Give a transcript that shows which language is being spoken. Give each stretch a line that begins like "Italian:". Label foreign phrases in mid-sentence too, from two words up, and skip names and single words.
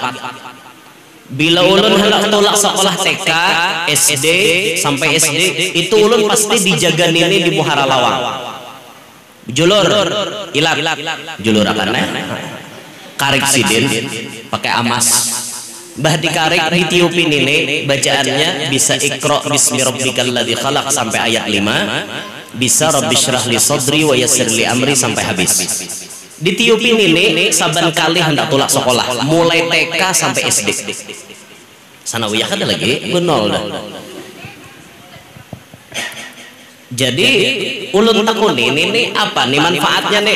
Banjar: Bila ulun hendak tolak sekolah TK, SD sampai SD itu ulun pasti dijaga nini di Muhara Lawang. Julur, ilat, julur akan karik sidin pakai amas. Bah dikarik ditiupin ini bacaannya bisa
Arabic: اقرأ باسم ربك الذي خلق
Banjar: sampai ayat 5, bisa
Arabic: رب اشرح لي صدري ويسر لي أمري
Banjar: sampai habis. Ditiupin ini saban kali hendak tulak sekolah mulai TK sampai SD. Sanawiyah ada lagi benol dah. Jadi ulun takun ini apa nih manfaatnya nih?